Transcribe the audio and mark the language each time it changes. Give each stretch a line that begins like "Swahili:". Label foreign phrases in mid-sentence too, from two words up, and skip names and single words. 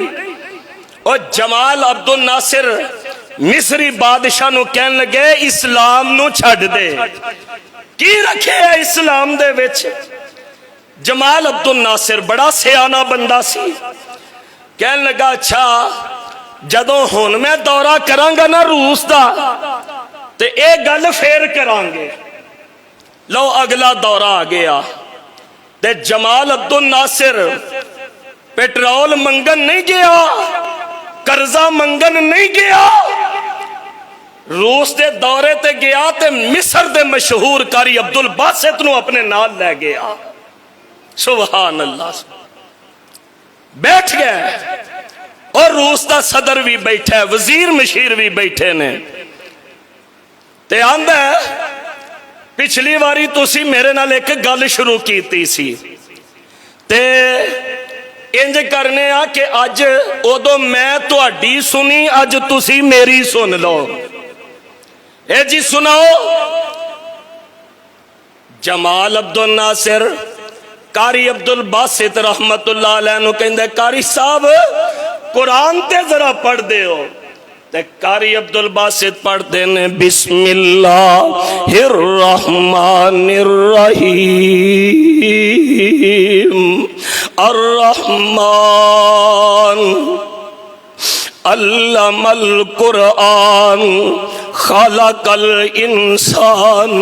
Punjabi: اور جمال عبد الناصر مصری بادشاہ نو کہن لگے اسلام نو چھڑ دے، کی رکھے ہے اسلام دے وچ؟ جمال عبد الناصر بڑا سیانہ بندہ سی، کہن لگا اچھا جدوں ہون میں دورہ کرانگا نا روس دا تے اے گل پھر کرانگے۔ لو اگلا دورہ آ گیا تے جمال عبد الناصر پیٹرول منگن نہیں گیا، قرضہ منگن نہیں گیا، روس دے دورے تے گیا تے مصر دے مشہور کاری عبد الباسط نو اپنے نال لے گیا۔
Arabic: سبحان اللہ،
Punjabi: بیٹھ گئے اور روس دا صدر بھی بیٹھا ہے، وزیر مشیر بھی بیٹھے نے تے آندہ ہے پچھلی واری تسی میرے نال ایک گل شروع کیتی سی تے انج کرنے آ کہ اج ادو میں تہاڈی سنی اج تسی میری سن لو۔ اے جی سناؤ۔ جمال عبد الناصر قاری عبد الباسط رحمت اللہ علیہ نو کہندے قاری صاحب قرآن تے ذرا پڑھ دے ہو تے قاری عبد الباسط پڑھ دینے
Arabic: بسم اللہ الرحمن الرحیم الرحمن علم القرآن خلق الانسان